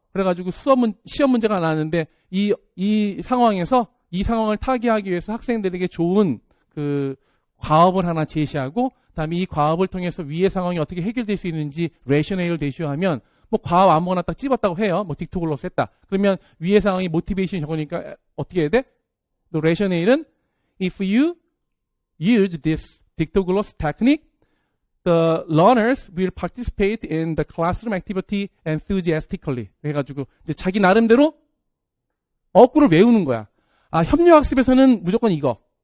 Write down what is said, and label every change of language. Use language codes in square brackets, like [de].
[ko] 그래가지고 시험 문제가 나왔는데 이 상황에서 이 상황을 타개하기 위해서 학생들에게 좋은 그 과업을 하나 제시하고 그다음에 이 과업을 통해서 위의 상황이 어떻게 해결될 수 있는지 레셔네일을 제시하면 뭐 과업 아무거나 딱 집었다고 해요. 뭐 딕토글로스 했다. 그러면 위의 상황이 모티베이션이 적으니까 어떻게 해야 돼? 또 레셔네일은 [en] if you use this 딕토글로스 technique, the learners will participate in the classroom activity enthusiastically. [ko] 그래가지고 이제 자기 나름대로 어구를 외우는 거야. 협력학습에서는 무조건 이거.